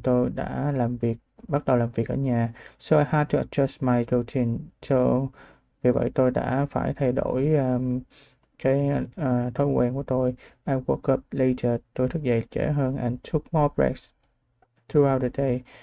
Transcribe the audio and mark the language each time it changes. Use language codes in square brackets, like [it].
[vi] Tôi đã bắt đầu làm việc ở nhà. [en] So I had to adjust my routine. [vi] Vì vậy tôi đã phải thay đổi cái thói quen của tôi. [en] I woke up later. [vi] Tôi thức dậy trễ hơn [en] and took more breaks throughout the day.